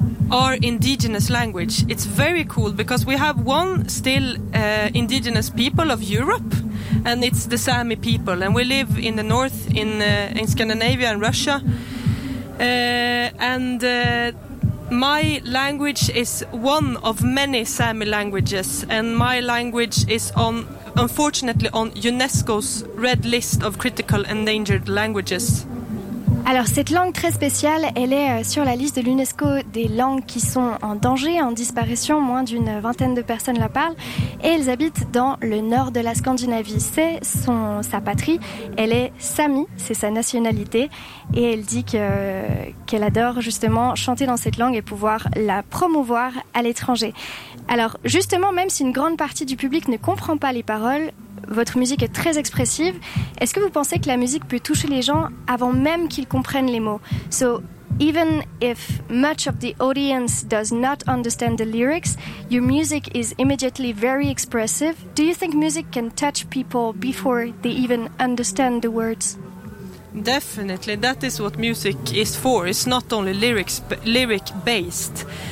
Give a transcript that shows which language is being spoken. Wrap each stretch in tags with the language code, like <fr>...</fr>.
<en>our indigenous language. It's very cool because we have one still indigenous people of Europe, and it's the Sami people, and we live in the north in Scandinavia and Russia, and my language is one of many Sami languages, and my language is unfortunately on UNESCO's red list of critical endangered languages.</en> <fr>Alors, cette langue très spéciale, elle est sur la liste de l'UNESCO des langues qui sont en danger, en disparition. Moins d'une vingtaine de personnes la parlent. Et elles habitent dans le nord de la Scandinavie. C'est sa patrie. Elle est Sami, c'est sa nationalité. Et elle dit qu'elle adore justement chanter dans cette langue et pouvoir la promouvoir à l'étranger. Alors, justement, même si une grande partie du public ne comprend pas les paroles, votre musique est très expressive. Est-ce que vous pensez que la musique peut toucher les gens avant même qu'ils comprennent les mots?</fr> <en>So, even if much of the audience does not understand the lyrics, your music is immediately very expressive. Do you think music can touch people before they even understand the words? Definitely. That is what music is for. It's not only lyrics, but lyric-based.</en>